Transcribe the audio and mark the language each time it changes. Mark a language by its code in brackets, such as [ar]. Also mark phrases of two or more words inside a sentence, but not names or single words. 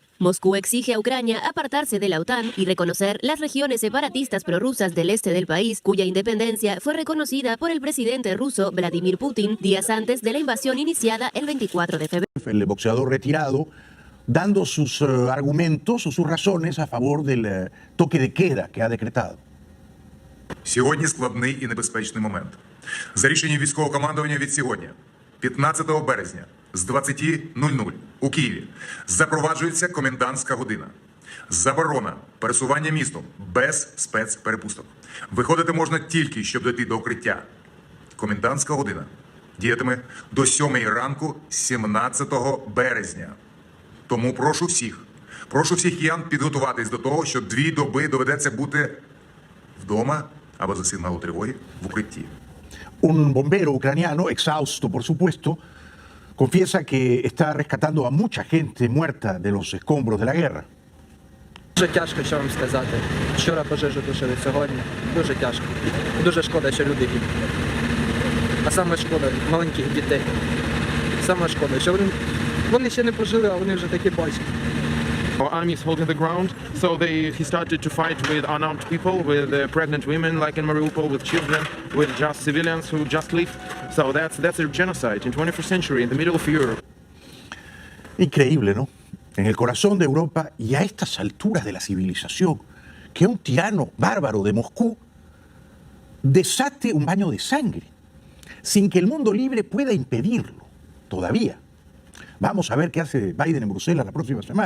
[es] Moscú exige a Ucrania apartarse de la OTAN y reconocer las regiones separatistas prorrusas del este del país, cuya independencia fue reconocida por el presidente ruso Vladimir Putin días antes de la invasión iniciada el 24 de febrero. El boxeador retirado dando sus argumentos o sus razones a favor del toque de queda que ha decretado. [uk] Сьогодні складний і небезпечний момент. За рішенням військового командування від сьогодні, 15 березня, з 20:00 у Києві запроваджується комендантська година. Заборона пересування містом без спецперепусток. Виходити можна тільки, щоб дойти до укриття. Комендантська година діятиме до 7 ранку 17 березня. Тому прошу всіх киян підготуватись до того, що 2 доби доведеться бути вдома або за сигналу тривоги в укритті. [es] Un bombero ucraniano, exhausto por supuesto, confiesa que está rescatando a mucha gente muerta de los escombros de la guerra. [uk] Дуже тяжко, що вам сказати. Вчора пожежу тушили, сьогодні дуже тяжко. Дуже шкода, що люди гинуть. А саме шкода маленьких дітей. Саме шкода, що вони ще не пожили, а вони вже такі бачать. [en] Our army is holding the ground, so he started to fight with unarmed people, with pregnant women like in Mariupol, with children, with just civilians who just live. So that's a genocide in 21st century in the middle of Europe. [es] Increíble, ¿no? En el corazón de Europa y a estas alturas de la civilización, que un tirano bárbaro de Moscú desate un baño de sangre, sin que el mundo libre pueda impedirlo, todavía. Vamos a ver qué hace Biden en Bruselas la próxima semana.